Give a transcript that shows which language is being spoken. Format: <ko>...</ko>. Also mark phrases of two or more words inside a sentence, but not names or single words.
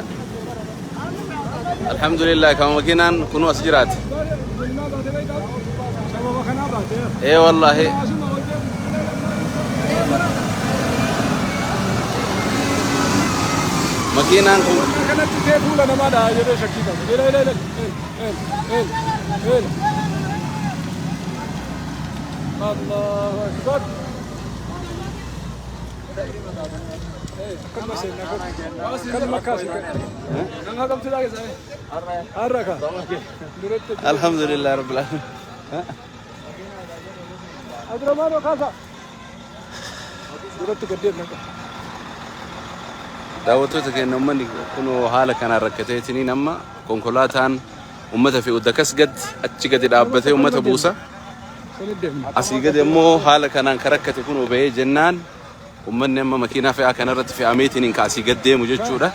<om>Alhamdulillah kama makiinaan kunuu as jiraate. Wallahi. Makiinaan kun kanatti teefuula namaadha jedhee shakkii qabu.</om> <ar>الله أكبر. الحمد لله رب العالمين.</ar> <om>Abdurrahman Kasa. Duratti gaddeen naqa. Daawwattoota keenya uummanni kunoo haala kanaan rakkateetiin amma konkolaataan uummata fi uddakas gad achi gadi dhaabbatee uummata buusa. Asii gadi immoo haala kanaan kan rakkate kunoo bahee jennaan uummanni amma makiinaa fe'aa kanarratti fe'ameetiin kaasii gad deemu jechuudha.</om>